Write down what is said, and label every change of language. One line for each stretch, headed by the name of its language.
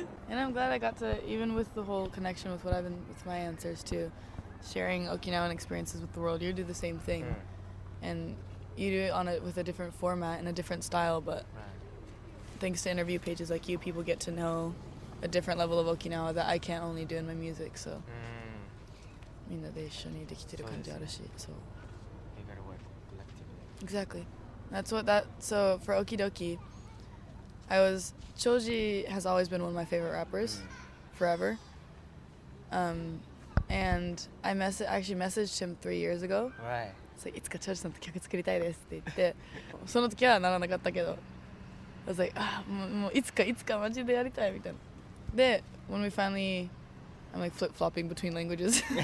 English: And I'm glad I got to, even with the whole connection with with my answers too, sharing Okinawan experiences with the world. You do the same thing, and you do it with a different format and a different style. But thanks to interview pages like you, people get to know a different level of Okinawa that I can't only do in my music.
Japanese: So, みんなで一緒にできてる感じあるし、そう。
English: You gotta work collectively. Exactly. So for Oki Doki, Choji has always been one of my favorite rappers, forever. And I actually messaged him 3 years ago. Right. It's like,
Japanese: いつかChojiさんと曲作りたいですって言って、その時はならなかったけど、
English: I was like,
Japanese: もういつかマジでやりたいみたいな。
English: で、when we finally, I'm like flip-flopping between languages.